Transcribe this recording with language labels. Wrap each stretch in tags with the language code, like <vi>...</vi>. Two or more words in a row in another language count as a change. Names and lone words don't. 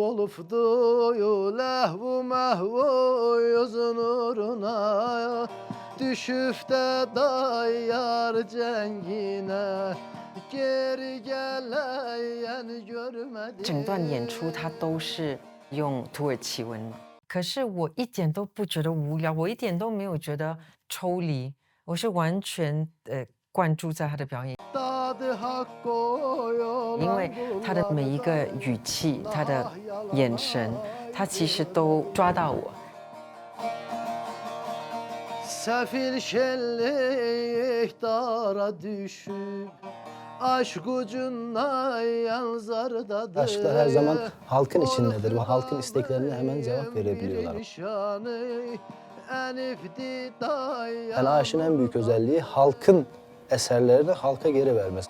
<tr>olufdu lehvu mehvu yüzün uğruna düşüp de dayar cengine geri geleyen görmedim</tr> <zh>整段演出它都是用土耳其文，可是我一点都不觉得无聊，我一点都没有觉得抽离，我是完全灌注在他的表演。因为他的每一个语气、他的眼神，他其实都抓到我。</zh> <tr>Sefil şellik dara düşüp aşk ucundan yanzardadır. Aşklar her zaman halkın içindedir ve halkın isteklerine hemen cevap verebiliyorlar. Yani aşığın en büyük özelliği halkın eserlerini halka geri vermesi.</tr>